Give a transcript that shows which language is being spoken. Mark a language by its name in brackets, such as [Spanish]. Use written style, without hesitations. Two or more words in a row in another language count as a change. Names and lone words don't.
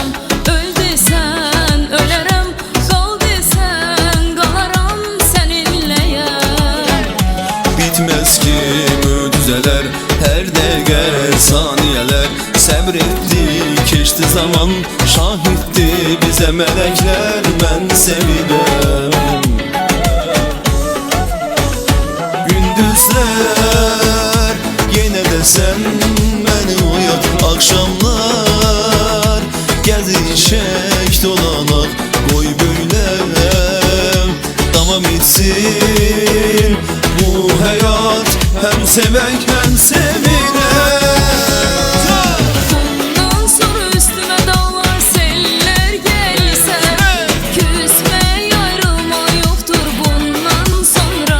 [Turkish] Öl desen ölerim, kal desen kalaram seninleyem. [Azerbaijani] Bitməz ki möcüzələr, hər dəqiqə saniyələr, səbr etdi, keçdi zaman, şahiddi bizə mələklər, mən sevinəm. Gündüzlər yenə də sən məni oyat, akşamlar gəzişək dolanaq, [Turkish] qoy böyle davam etsin bu hayat, [Azerbaijani] hem sevək hem sevinək. [Turkish] Bundan sonra üstüme dağlar seller gelse, küsmek ayrılmak yoktur bundan sonra.